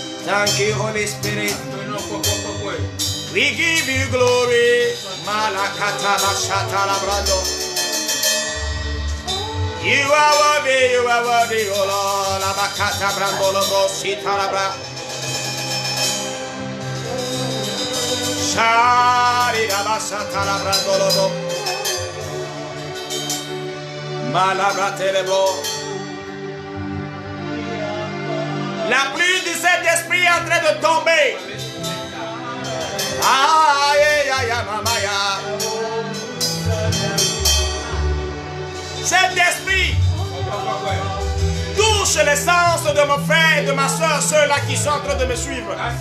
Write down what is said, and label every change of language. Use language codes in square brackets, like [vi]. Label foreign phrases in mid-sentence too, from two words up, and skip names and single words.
[en] Thank you, Holy Spirit. We give you glory. Malakata Bashata Labrado. You are worthy, oh Lord. Labakata Brandolo Sita Labra. Shari Labasata Labrandolo. Malabra Telebo. [fr] La pluie du Saint-Esprit est en train de tomber. Aïe, aïe, aïe, mamaya. Saint-Esprit, touche les sens de mon frère et de ma soeur, ceux-là qui sont en train de me suivre.